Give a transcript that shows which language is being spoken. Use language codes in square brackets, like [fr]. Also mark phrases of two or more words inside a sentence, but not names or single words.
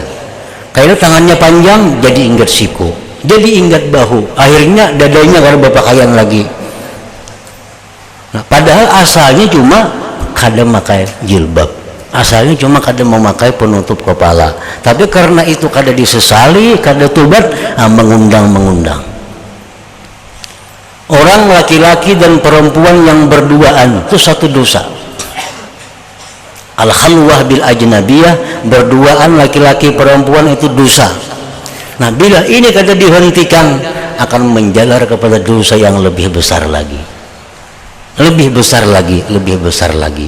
[bjn] Kayak tangannya panjang, jadi ingat siku, jadi ingat bahu, akhirnya dadanya kada berpakaian lagi. Nah, padahal asalnya cuma kada memakai jilbab, asalnya cuma kada memakai penutup kepala, tapi karena itu kada disesali, kada tobat, [id] mengundang. Orang laki-laki dan perempuan yang berduaan itu satu dosa. [ar] الخلوة بالأجنبية, [id] berduaan laki-laki perempuan itu dosa. [bjn] Nah, bila ini kada dihentikan, akan menjalar kepada dosa yang lebih besar lagi, lebih besar lagi.